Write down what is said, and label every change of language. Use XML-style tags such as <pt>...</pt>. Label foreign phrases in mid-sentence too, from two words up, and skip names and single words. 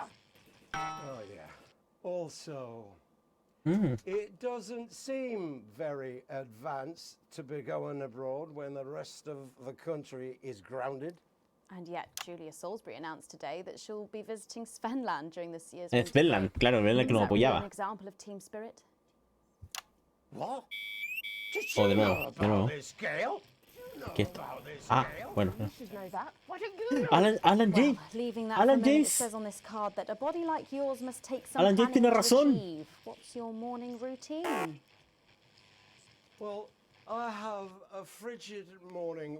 <en>Oh, yeah. Also, it doesn't seem very advanced to be going abroad when the rest of the country is grounded. And yet, Julia Salisbury announced today that she'll be visiting Svenland during this year's</en> <es>Svenland, claro, Svenland que nos</es> <en>Is that really an</en> <es>apoyaba.</es> <en>example of team spirit? What? Did Oh, you</en> <es>de</es> <en>know</en> <es>nuevo, de</es> <en>about</en> <es>nuevo.</es> <en>this, Gail? You know</en> <es>¿Qué?</es> <en>about this, Ah, Gail?</en> <es>bueno.</es> <en>You should know that. Why don't you know? Alan Well, James. leaving that Alan for a minute, it James. says on this card that a body like yours must take some Alan James planning</en> <es>tiene</es> <en>to</en> <es>razón.</es> <en>achieve. What's your morning routine? Well, I have a frigid morning.</en>